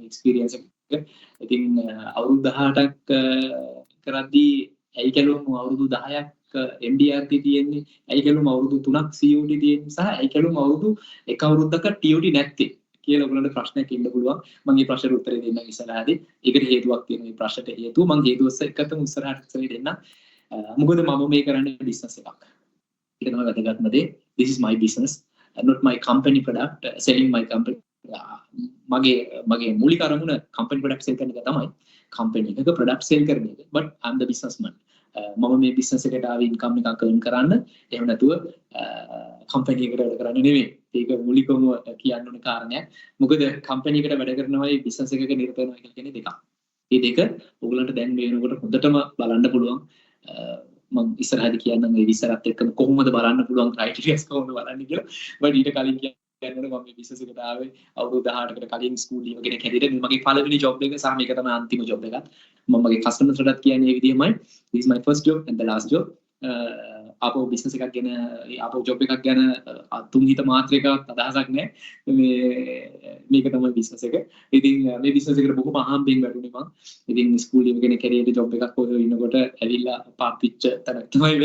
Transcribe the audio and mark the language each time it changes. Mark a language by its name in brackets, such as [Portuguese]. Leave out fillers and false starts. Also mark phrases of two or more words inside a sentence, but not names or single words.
[Sinhala] experience එක ඉතින් අවුරුදු 18ක් කරද්දී ඇයි කැලුම් අවුරුදු 10ක් MDRT තියෙන්නේ ඇයි කැලුම් අවුරුදු 3ක් COT තියෙන්නේ සහ ඇයි කැලුම් අවුරුදු එක අවුරුද්දක TOT නැත්තේ කියලා ඔයගොල්ලන්ට ප්‍රශ්නයක් ඉන්න පුළුවන් මම මේ ප්‍රශ්නෙට උත්තරේ දෙන්න ඉස්සරහදී ඒකට හේතුවක් තියෙනවා මේ ප්‍රශ්නට හේතුව මම හේතුව එක්කම ඉස්සරහට උත්තරේ දෙන්න මොකද මම මේ කරන්නේ බිස්නස් එකක් ඒක තමයි වැදගත්ම දේ [English] this is my business not my company product selling my company [Sinhala] මගේ මූලික අරමුණ [English] company product sell [Sinhala] කරන එක තමයි company එකක [English] product sell [Sinhala] කරන එක [English] but I'm the businessman [Sinhala] මම මේ බිස්නස් එකට ආවේ ඉන්කම් එකක් earn කරන්න එහෙම නැතුව කම්පැනි එකට වැඩ කරන්න නෙවෙයි ඒක මූලිකවම කියන්න ඕන කාරණයක් මොකද කම්පැනි එකට වැඩ කරනවායි බිස්නස් එකක නිරත වෙනවා කියන්නේ දෙකක් මේ දෙක ඔයගලන්ට දැන් මේ වෙනකොට හොඳටම බලන්න පුළුවන් මම ඉස්සරහදී කියන්නම් මේ විස්තරات එක්කම කොහොමද බලන්න පුළුවන් ක්‍රයිටීරියාස් කොහොමද බලන්නේ කියලා but ඊට කලින් කියන්නනේ මම මේ බිස්නස් එකට ආවේ අවුරුදු 18කට කලින් ස්කූල් ලියව කෙනෙක් හැටියට මගේ පළවෙනි ජොබ් එක සහ මේක තමයි අන්තිම ජොබ් එකත් මම මගේ කස්ටමර්ස්ලටත් කියන්නේ මේ විදිහමයි [English] this is my first job and the last job [Sinhala] ආපහු බිස්නස් එකක් ගැන ආපහු ජොබ් එකක් ගැන තුන් හිත මාත්‍රයකවත් අදහසක් නැහැ මේක තමයි බිස්නස් එක. ඉතින් මේ බිස්නස් එකට බොහොම අහම්බෙන් වැටුනේ මම. ඉතින් ස්කූල් එකේ කෙනෙක් කැරියට ජොබ් එකක් හොයලා ඉන්නකොට ඇවිල්ලා පාපිච්ච තැනක් තමයි මේ.